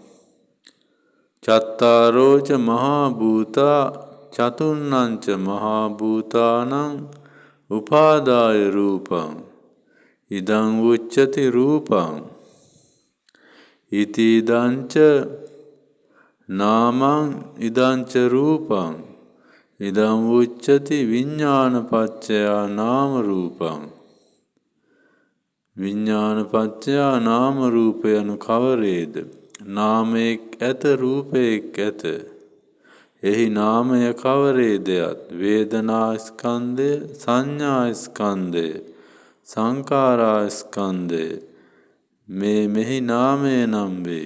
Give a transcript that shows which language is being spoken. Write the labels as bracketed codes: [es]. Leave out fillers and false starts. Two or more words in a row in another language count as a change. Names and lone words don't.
[pi] චත්තාරෝච මහා භූතා චතුන්නංච මහා භූතානං උපාදාය රූපං ඉදං උච්චති රූපං ඉති ඉදංච නාමං ඉදංච රූපං ඉදං උච්චති විඤ්ඤාණපච්චයා නාම රූපං විඤ්ඤාණපච්චයා නාම රූප [si] යනු කවරේද? නාමයක් ඇත රූපයක් ඇත. එහි නාමය කවරේදයත් වේදනා ස්කන්ධය සංඥා ස්කන්ධය සංඛාරා ස්කන්ධය මෙහි නාමය නම් වේ.